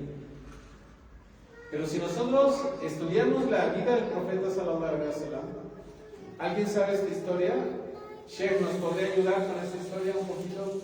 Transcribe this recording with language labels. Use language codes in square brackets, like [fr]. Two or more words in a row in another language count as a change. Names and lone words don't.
[es] Pero si nosotros estudiamos la vida del profeta [ar] صلى الله عليه وسلم, [es] ¿alguien sabe esta historia? Sheikh, ¿nos podría ayudar con esta historia un poquito?